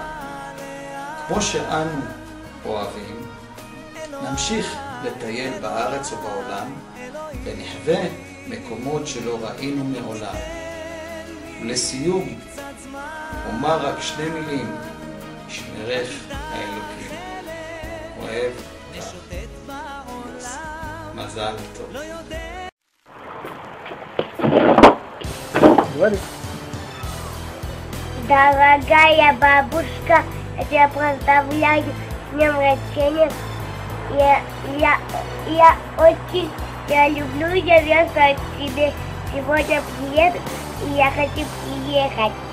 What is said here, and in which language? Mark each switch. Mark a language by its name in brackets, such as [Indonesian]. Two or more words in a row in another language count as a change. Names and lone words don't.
[Hebrew] כמו שאנו אוהבים, נמשיך לטייל בארץ ובעולם, ונחווה מקומות שלא ראינו מעולם. ולסיום, אומר רק שני מילים, ישמרך האלוקים. אוהב לך. מזל טוב. [Russian] Дорогая бабушка, я тебя поздравляю с днем рождения. Я очень люблю, я везу тебе сегодня приеду, и я хочу приехать.